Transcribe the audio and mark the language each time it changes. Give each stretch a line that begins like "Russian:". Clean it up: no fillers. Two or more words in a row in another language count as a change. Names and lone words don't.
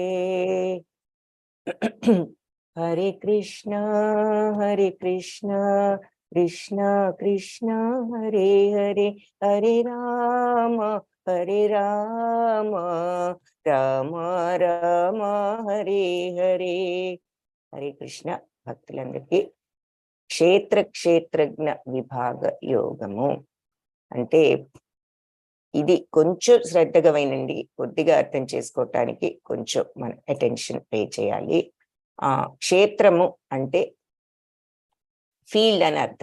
Sanskrit: హరే కృష్ణ కృష్ణ కృష్ణ హరే హరే, హరే రామ రామ రామ హరే హరే. హరే కృష్ణ.
Telugu: భక్తులందరికీ క్షేత్రజ్ఞ విభాగ యోగము అంటే ఇది కొంచెం శ్రద్ధగా వినండి, కొద్దిగా అర్థం చేసుకోవటానికి కొంచెం మనం
English: attention pay
Telugu: చేయాలి. క్షేత్రము అంటే ఫీల్డ్ అని అర్థం.